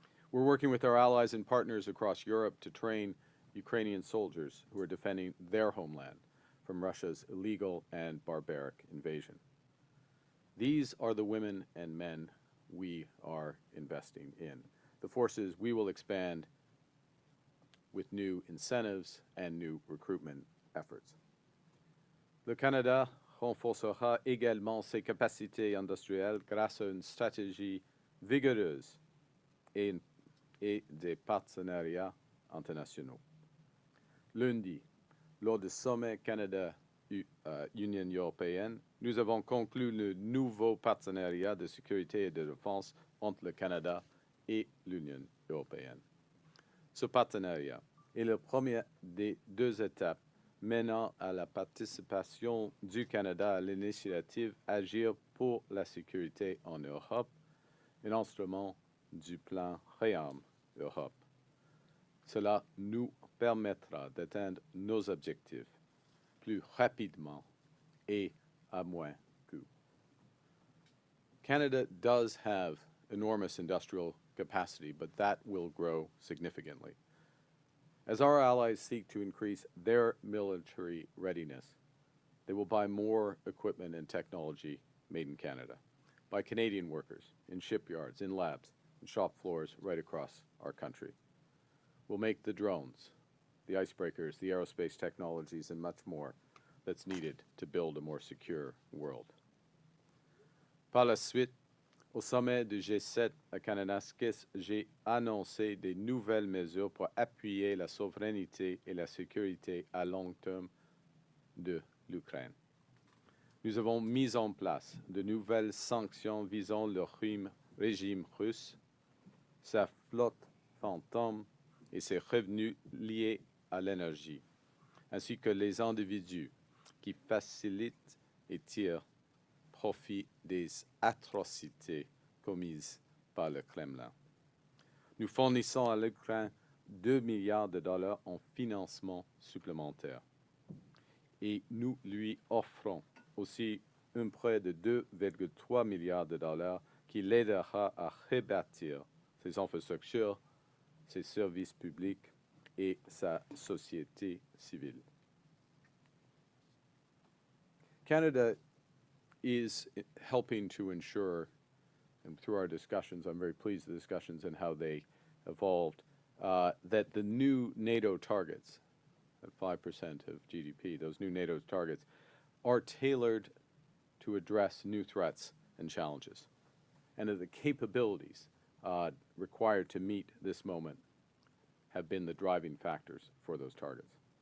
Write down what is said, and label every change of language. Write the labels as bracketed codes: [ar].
[en] We're working with our allies and partners across Europe to train Ukrainian soldiers who are defending their homeland from Russia's illegal and barbaric invasion. These are the women and men we are investing in. The forces we will expand with new incentives and new recruitment efforts. [fr] Le Canada renforcera également ses capacités industrielles grâce à une stratégie vigoureuse et des partenariats internationaux. Lundi, lors du sommet Canada-Union européenne, nous avons conclu le nouveau partenariat de sécurité et de défense entre le Canada et l'Union européenne. Ce partenariat est la première des deux étapes menant à la participation du Canada à l'initiative Agir pour la sécurité en Europe, un instrument du plan Réarme Europe. Cela nous permettra d'atteindre nos objectifs plus rapidement et à moins coût. [en] Canada does have enormous industrial capacity, but that will grow significantly. As our allies seek to increase their military readiness, they will buy more equipment and technology made in Canada by Canadian workers in shipyards, in labs, in shop floors right across our country. We'll make the drones, the icebreakers, the aerospace technologies, and much more that's needed to build a more secure world. [fr] Par la suite, au sommet du G7 à Kananaskis, j'ai annoncé des nouvelles mesures pour appuyer la souveraineté et la sécurité à long terme de l'Ukraine. Nous avons mis en place de nouvelles sanctions visant le régime russe, sa flotte fantôme et ses revenus liés à l'énergie, ainsi que les individus qui facilitent et tirent profit des atrocités commises par le Kremlin. Nous fournissons à l'Ukraine 2 milliards de dollars en financement supplémentaire et nous lui offrons aussi un prêt de 2,3 milliards de dollars qui l'aidera à rebâtir ses infrastructures, ses services publics et sa société civile. [en] Canada is helping to ensure, and through our discussions, I'm very pleased with the discussions and how they evolved, that the new NATO targets, at 5% of GDP, those new NATO targets, are tailored to address new threats and challenges, and that the capabilities required to meet this moment have been the driving factors for those targets.